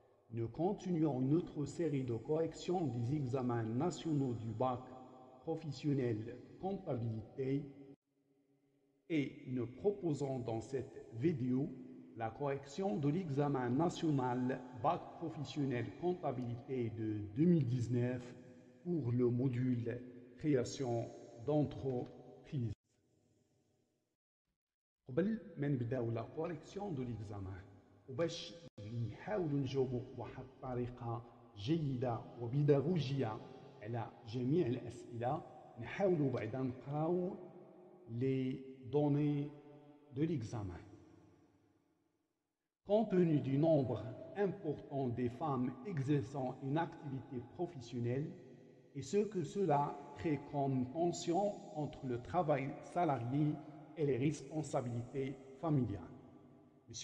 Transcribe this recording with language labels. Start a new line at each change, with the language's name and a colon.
French: Nous continuons notre série de correction des examens nationaux du bac professionnel comptabilité et nous proposons dans cette vidéo la correction de l'examen national bac professionnel comptabilité de 2019 pour le module création d'entreprise.
Arabic: قبل ما نبداو
French: لا كوريكسيون دو ليكزامان
Arabic: وباش نحاولوا نجاوبوا بواحد الطريقه جيده وبيداغوجيه على جميع الاسئله نحاولوا بعدا نقراو
French: لي دوني de l'examen. Compte tenu du nombre important des femmes exerçant une activité professionnelle et ce que cela crée comme tension entre le travail salarié et les responsabilités familiales. M.